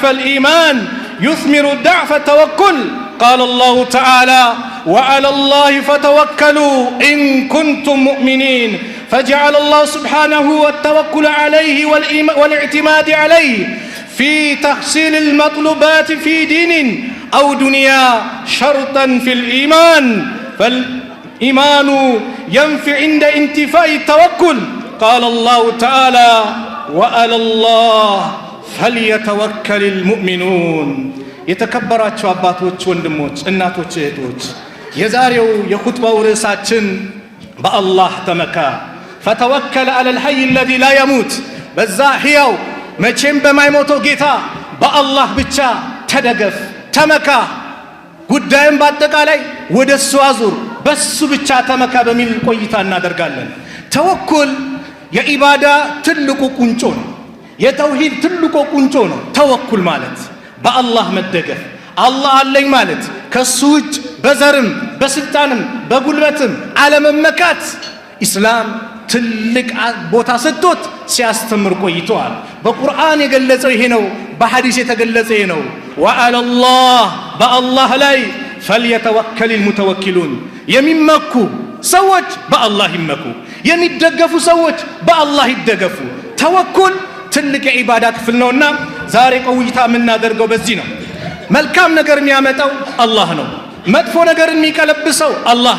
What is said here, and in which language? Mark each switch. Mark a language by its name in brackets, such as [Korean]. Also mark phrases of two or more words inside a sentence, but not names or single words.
[Arabic] الإيمان يثمر ضعف التوكل قال الله تعالى وعلى الله فتوكلوا إن كنتم مؤمنين فجعل الله سبحانه التوكل عليه والاعتماد عليه في تحصيل المطلوبات في دين أو دنيا شرطا في الإيمان فالإيمان ينفي عند انتفاء التوكل قال الله تعالى وعلى الله فليتوكل المؤمنون [Amharic] የተከበራችሁ አባቶች ወንድሞች እናቶች እህቶች የዛሬው የኹጥባው ርዕሳችን በአላህ ተመካ [Arabic] فتوكل على الحي الذي لا يموت [Amharic] በዛ ሕያው መቼም በማይሞተው ጌታ በአላህ ብቻ ተደገፍ ተመካ ጉዳይም በአጠቃላይ ወደሱ አዙር በሱ ብቻ ተመካ በሚል ቆይታ እናደርጋለን ተወኩል የኢባዳ ትልቁ ቁንጮ ነው የተውሂድ ትልቁ ቁንጮ ነው ተወኩል ማለት በአላህ መደገፍ አላህ አለኝ ማለት ከሱ ውጭ በዘርም በስልጣንም በጉልበትም አለመመካት ኢስላም ትልቅ ቦታ ሰጥቶት ሲያስተምር ቆይቷል በቁርአን የገለጸው ይሄ ነው በሐዲስ የተገለጸ ይሄ ነው ወአላህ በአላህ ላይ [Arabic] فليتوكل المتوكلون [Amharic] የሚመኩ ሰዎች በአላህ ይመኩ የሚደገፉ ሰዎች በአላህ ይደገፉ ተወኩል ትልቅ የኢባዳ ክፍል ነውና ዛሬ ቆይታ የምናደርገው በዚህ ነው መልካም ነገር የሚያመጣው አላህ ነው መጥፎ ነገር የሚቀለብሰው አላህ